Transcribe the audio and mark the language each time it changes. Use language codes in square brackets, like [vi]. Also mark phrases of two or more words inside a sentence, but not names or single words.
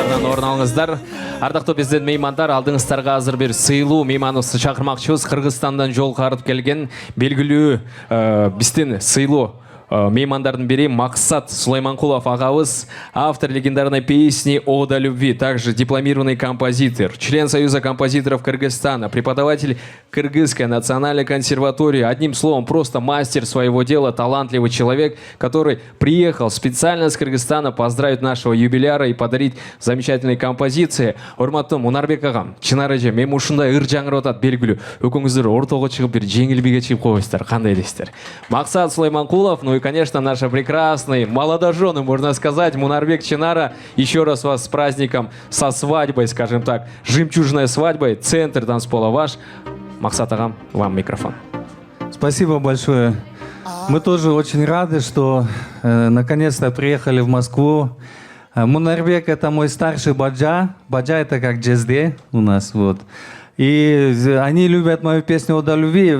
[kk] орын алыңыздар. Ардақты бізден меймандар, [ky] алдыңыздарга азыр бир сыйлуу мейманыбызды чакырмакчыбыз. Кыргызстандан жол карып келген белгилүү биздин сыйлуу меймандардын бири Максат Сулайманкулов агабыз, [ru] автор легендарной песни «Ода любви», также дипломированный композитор, член Союза композиторов Кыргызстана, преподаватель Кыргызской национальной консерватории. Одним словом, просто мастер своего дела, талантливый человек, который приехал специально с Кыргызстана поздравить нашего юбиляра и подарить замечательные композиции. [ky] Урматтуу Мунарбек агам, Чынар эже, мен ушундай ыр жаңырып атат белгилүү. Өкүңүздөр ортого чыгып бир жеңил бийге чыгып койбойсуздар. Кандай элестер? Максат Сулайманкулов, [ru] ну и, конечно, наши прекрасные молодожены, можно сказать, Мунарбек, Чынара. Еще раз вас с праздником, со свадьбой, скажем так, жемчужной свадьбой. Центр танцпола ваш. [ky] Максат агам, [ru] вам микрофон. Спасибо большое. Мы тоже очень рады, что наконец-то приехали в Москву. Мунарбек — это мой старший баджа. Баджа — это как джезде у нас, вот. И они любят мою песню «Ода любви».